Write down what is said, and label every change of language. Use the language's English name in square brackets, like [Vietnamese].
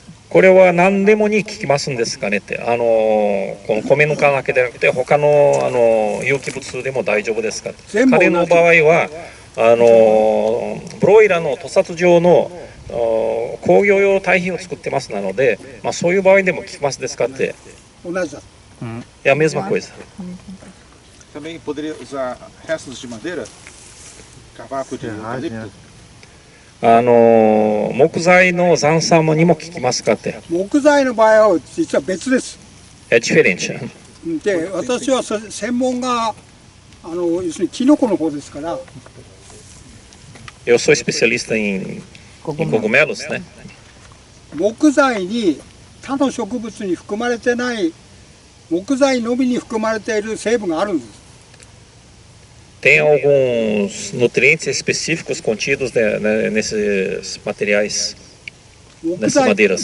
[Japanese] これは何でもに効きますんですかねって、この米ぬかだけでなくて他の有機物でも大丈夫ですかって。彼の場合はブロイラーの屠殺場の工業用堆肥を作ってますなので、まあ、そういう場合でも効きますですかって。同じだ。 [Portuguese] É a mesma coisa. Também poderia usar restos de madeira, cavaco de eucalipto. [Japanese] 木材の残渣にも効きますかって。木材の場合は実は別です。 [Portuguese] É diferente. [Japanese] で、私は専門が要するにキノコの方ですから。 [Portuguese] Eu sou especialista em cogumelos, né? [Japanese] 木材に他の植物に含まれてない木材のみに含まれている成分があるんです。 [Portuguese] Tem alguns nutrientes específicos contidos nesses materiais, nessas madeiras.